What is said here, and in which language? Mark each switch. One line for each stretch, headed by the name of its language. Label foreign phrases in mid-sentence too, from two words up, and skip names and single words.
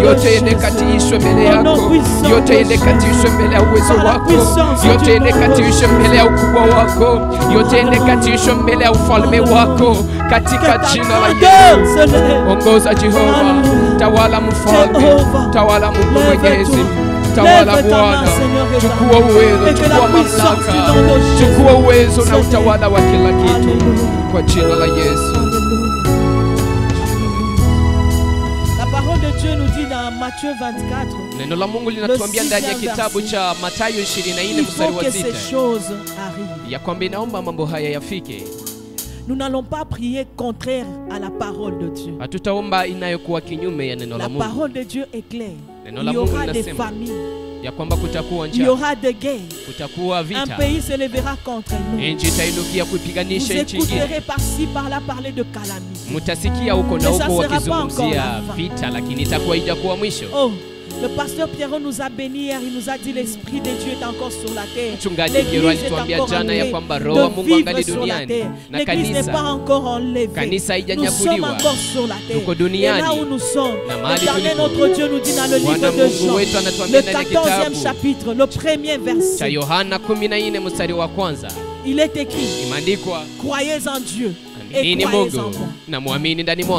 Swahili: Yote ende katiishwe mbele yako, yote ende katiishwe mbele ya uwezo wako, yote ende katiishwe mbele ya ukubwa wako, yote ende katiishwe mbele ya ufalme wako, katika jina la Yesu. Ongoza Jehova, tawala mfalme, tawala Mungu mwenyezi, tawala Bwana, chukua uwezo, chukua mamlaka, chukua uwezo na utawala wa kila kitu, kwa jina la Yesu.
French: La parole de Dieu nous dit dans Matthieu 24,
Swahili: neno la Mungu linatuambia ndani ya kitabu cha Mathayo 24 mstari wa 6 ya kwamba inaomba mambo haya yafike.
French: Nous n'allons pas prier contraire à la parole de Dieu.
Swahili: Hatutaomba inayokuwa kinyume ya neno la Mungu.
French: La parole de Dieu est claire.
Swahili: Neno la Mungu linasema ya kwamba kutakuwa njaa,
French: il y aura des guerres,
Swahili: kutakuwa vita,
French: un pays se lèvera contre nous,
Swahili: nchi itainukia kupiganisha nchi nyingine.
French: Vous écouterez par-ci par-là parler de calamité.
Swahili: Mutasikia huko na huko wakizungumzia vita, lakini itakuwa ijakuwa mwisho.
French: Oh, le pasteur Pierrot nous a béni hier, il nous a dit l'esprit de Dieu est encore sur la terre. L'église est encore enlevée. L'église n'est pas encore enlevée. Nous sommes encore sur la terre. Et là où nous sommes, l'Éternel notre Dieu nous dit dans le livre de Jean, le 14e chapitre, le premier verset, il est écrit, croyez en Dieu et croyez en moi.